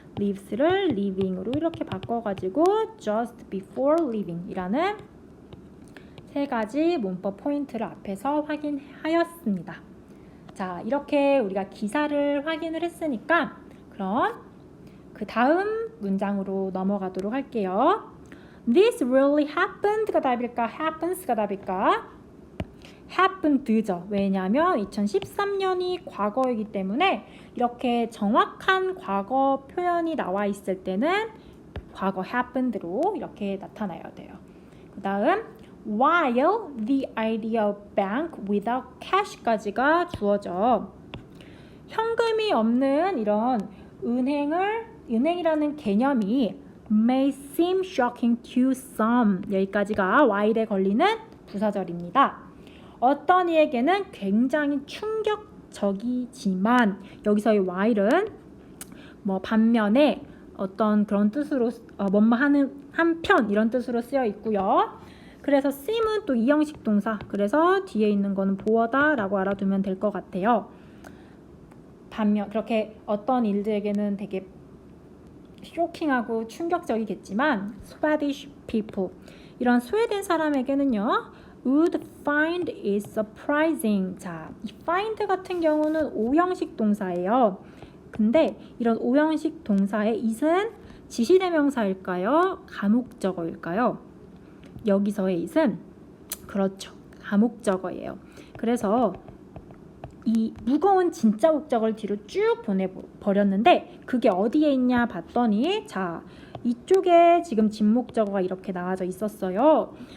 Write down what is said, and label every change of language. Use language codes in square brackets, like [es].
[ko] leaves를 leaving으로 이렇게 바꿔가지고 just before leaving이라는 3가지 문법 포인트를 앞에서 확인하였습니다. 자, 이렇게 우리가 기사를 확인을 했으니까 그럼 그 다음 문장으로 넘어가도록 할게요. [en] This really happened가 [ko] 답일까? happens가 답일까? happened죠. 왜냐하면 2013년이 과거이기 때문에 이렇게 정확한 과거 표현이 나와 있을 때는 과거 happened로 이렇게 나타나야 돼요. 그 다음 [en] while the idea of bank without cash [ko] 까지가 주어져. 현금이 없는 이런 은행이라는 개념이 [en] may seem shocking to some [ko] 여기까지가 while에 걸리는 부사절입니다. 어떤 이에게는 굉장히 충격적이지만 여기서의 while은 뭐 반면에 어떤 그런 뜻으로 뭐뭐하는 한편 이런 뜻으로 쓰여 있고요. 그래서 seem은 또 이형식 동사 그래서 뒤에 있는 거는 보어다라고 알아두면 될 것 같아요. 반면 그렇게 어떤 일들에게는 되게 쇼킹하고 충격적이겠지만 [en] Swedish people [ko] 이런 스웨덴 사람에게는요 [en] would find it surprising. [ko] 자, 이 find 같은 경우는 5형식 동사예요. 근데 이런 5형식 동사의 it은 지시대명사일까요? 가목적어일까요? 여기서의 it은 그렇죠. 가목적어예요. 그래서 이 무거운 진짜 목적을 뒤로 쭉 보내버렸는데 그게 어디에 있냐 봤더니 자, 이쪽에 지금 진목적어가 이렇게 나와져 있었어요.